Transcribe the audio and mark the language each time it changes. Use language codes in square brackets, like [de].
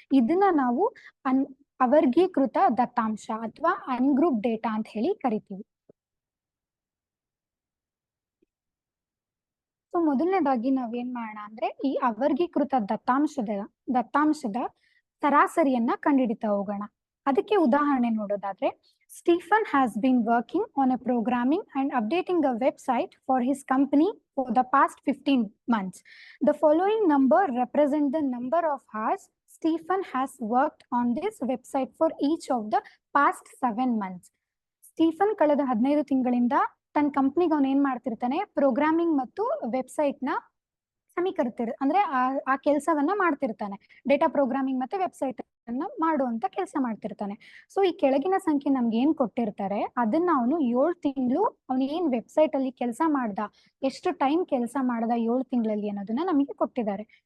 [kn] ಇದನ್ನ ನಾವು ಅವರ್ಗೀಕೃತ ದತ್ತಾಂಶ ಅಥವಾ ಅನ್ಗ್ರೂಪ್ ಡೇಟಾ ಅಂತ ಹೇಳಿ ಕರಿತೀವಿ. ಸೊ ಮೊದಲನೇದಾಗಿ ನಾವೇನ್ ಮಾಡೋಣ ಅಂದ್ರೆ ಈ ಅವರ್ಗೀಕೃತ ದತ್ತಾಂಶದ ಸರಾಸರಿಯನ್ನ ಕಂಡುಹಿಡಿತಾ ಹೋಗೋಣ. ಅದಕ್ಕೆ ಉದಾಹರಣೆ ನೋಡೋದಾದ್ರೆ, [en] Stephen has been working on a programming and updating a website for his company for the past 15 months. The following number represent the number of hours Stephen has worked on this website for each of the past 7 months. [kn] Stephen ಕಳೆದ 15 ತಿಂಗಳಿಂದ ತನ್ನ ಕಂಪ್ನಿಗೆ ಅವನು ಏನ್ ಮಾಡ್ತಿರ್ತಾನೆ, programming ಮತ್ತು website ನ ಅಂದ್ರೆ ಆ ಕೆಲಸವನ್ನ ಮಾಡ್ತಿರ್ತಾನೆ. ಡೇಟಾ ಪ್ರೋಗ್ರಾಮಿಂಗ್ ಮತ್ತೆ ವೆಬ್ಸೈಟ್ ಅನ್ನ ಮಾಡುವಂತ ಕೆಲಸ ಮಾಡ್ತಿರ್ತಾನೆ. ಸೊ ಈ ಕೆಳಗಿನ ಸಂಖ್ಯೆ ನಮ್ಗೆ ಏನ್ ಕೊಟ್ಟಿರ್ತಾರೆ ಅದನ್ನ ಅವನು 7 ತಿಂಗಳು ಅವನು ಏನ್ ವೆಬ್ಸೈಟ್ ಅಲ್ಲಿ ಕೆಲಸ ಮಾಡ್ದ, ಎಷ್ಟು ಟೈಮ್ ಕೆಲಸ ಮಾಡ್ದ 7 ತಿಂಗಳಲ್ಲಿ ಅನ್ನೋದನ್ನ ನಮಗೆ ಕೊಟ್ಟಿದ್ದಾರೆ.